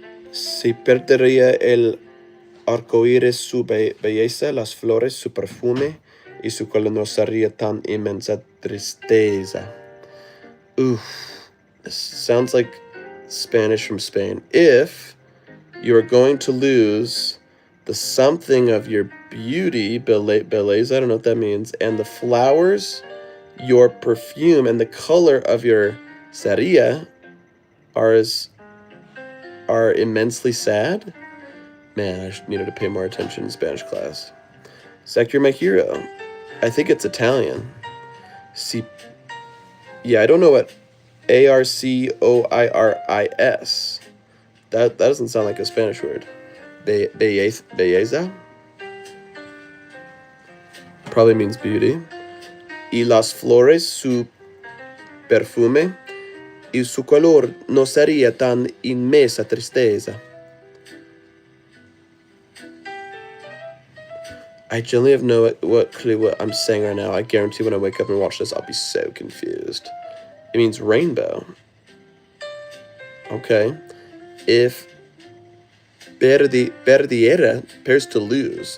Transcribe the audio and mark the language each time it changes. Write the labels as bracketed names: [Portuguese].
[Spanish] Si perdería el arcoíris su belleza, las flores, su perfume, y su color no sería tan inmensa tristeza. Oof. [English] This sounds like Spanish from Spain. If you are going to lose the something of your beauty, belleza, I don't know what that means, and the flowers, your perfume, and the color of your sería are immensely sad. Man, I needed to pay more attention in Spanish class. Zach, you're my hero. I think it's Italian. Yeah, I don't know what Arcoiris. That doesn't sound like a Spanish word. [Spanish] Belleza? [English] Probably means beauty. [Spanish] Y las flores, su perfume, y su color no sería tan inmensa tristeza. [English] I generally have no clue what I'm saying right now. I guarantee when I wake up and watch this, I'll be so confused. It means rainbow. Okay. If perdiera, pairs to lose.